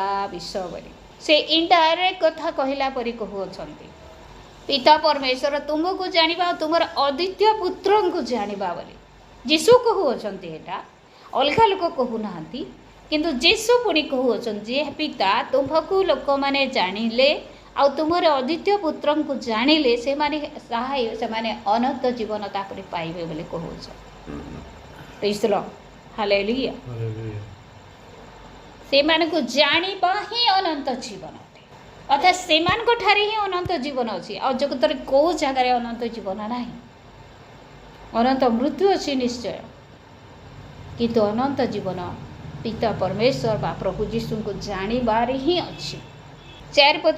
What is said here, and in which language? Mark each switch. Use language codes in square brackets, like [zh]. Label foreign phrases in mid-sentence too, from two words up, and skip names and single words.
[or] ବିଷୟ ବୋଲି ସେ ଇନଡାଇରେକ୍ଟ କଥା କହିଲା ପରି କହୁଛନ୍ତି ପିତା ପରମେଶ୍ୱର ତୁମକୁ ଜାଣିବା ତୁମର ଅଦ୍ୱିତୀୟ ପୁତ୍ର କୁ ଜାଣିବା ବୋଲି ଯୀଶୁ କହୁଛନ୍ତି ଏଟା ଅଲଗା ଲୋକ କହୁ ନାହାନ୍ତି କିନ୍ତୁ ଯୀଶୁ ପୁଣି କହୁଛନ୍ତି ଯେ ପିତା ତୁମକୁ ଲୋକ ମାନେ ଜାଣିଲେ ଆ ତୁମର ଅଦ୍ୱିତୀୟ ପୁତ୍ର କୁ ଜାଣିଲେ ସେ ମାନେ ସହାୟ ସେ ମାନେ ଅନନ୍ତ ଜୀବନ ତାପରେ ପାଇବେ ବୋଲି କହୁଛ [en] Praise the Lord hallelujah. [or] ସେ ମାନ କୁ ଜାଣିବା ହିଁ ଅନନ୍ତ ଜୀବନ ଅର୍ଥାତ ସେ ମାନ କୁ ଠାରେ ହିଁ ଅନନ୍ତ ଜୀବନ ଅଛି ଆ ଜଗତ କୁ ଜଗାର ଅନନ୍ତ ଜୀବନ ନା ଅନନ୍ତ ମୃତ୍ୟୁ ଅଛି ନିଶ୍ଚୟ କିନ୍ତୁ ଅନନ୍ତ ଜୀବନ ପିତା ପରମେଶ୍ୱର ବା ପ୍ରଭୁ ଯୀଶୁ କୁ ଜାଣିବାର ହିଁ ଅଛି 4 ପଦ